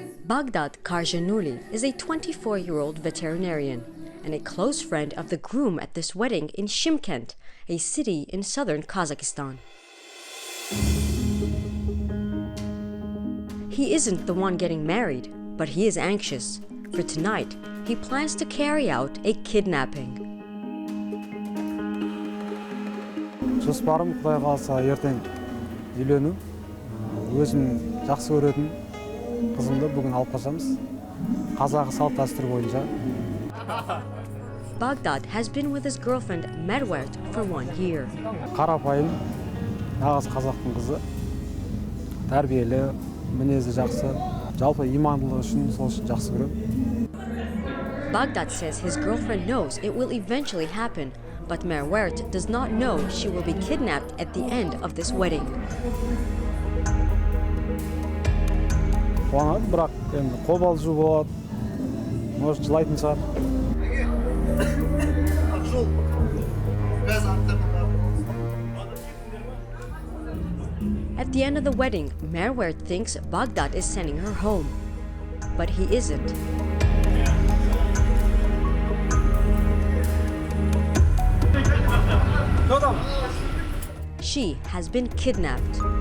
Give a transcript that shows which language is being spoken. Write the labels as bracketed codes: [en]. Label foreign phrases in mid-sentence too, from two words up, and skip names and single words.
[en] Baghdad Karjanuli is a 24-year-old veterinarian and a close friend of the groom at this wedding in Shymkent, a city in southern Kazakhstan. He isn't the one getting married, but he is anxious. For tonight, he plans to carry out a kidnapping. [kk] Жоспарым Құдай қаласа ертең үйлену. Өзім жақсы көретін қызымды бүгін алып қашамыз. Қазақ салт дәстүр бойынша. [en] Baghdad has been with his girlfriend Merwert for 1 year. [kk] Қарапайым, нағыз қазақтың қызы. Тәрбиелі, мінезі жақсы. Жалпы имандылығы үшін сол үшін жақсы көремін. [en] Baghdad says his girlfriend knows it will eventually happen, but Merwert does not know she will be kidnapped at the end of this wedding. [kk] Қуанады, бірақ енді қобалжу болады. Может, жылайтын шығар. [en] At the end of the wedding, Merwert thinks Baghdad is sending her home, but he isn't. She has been kidnapped.